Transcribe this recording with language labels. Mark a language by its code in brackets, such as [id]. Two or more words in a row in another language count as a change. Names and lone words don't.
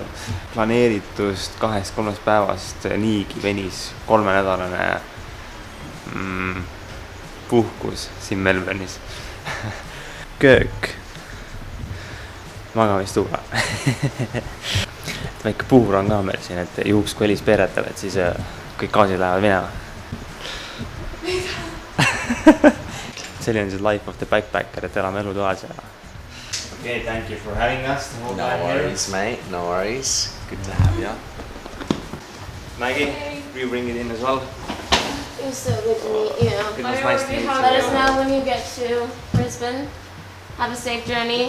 [et] Planeeritust 2-3 päevast niigi venis 3-nädalane puhkus siin Melbourne'is. Köök, magamistuba. Väike puhur on ka meil siin, et juhuks kui Elis peeretab, et siis kõik gaasid lähevad minema. Selline on siis [en] life of the backpacker, [et] et elame elu toas ja... [en] Okay, thank you for having us. No worries, mate. No worries. Good to have you. Maggie, will you bring it in as well? It was so good to meet you. It was nice to meet you. Let us know when you get to Brisbane. Have a safe journey.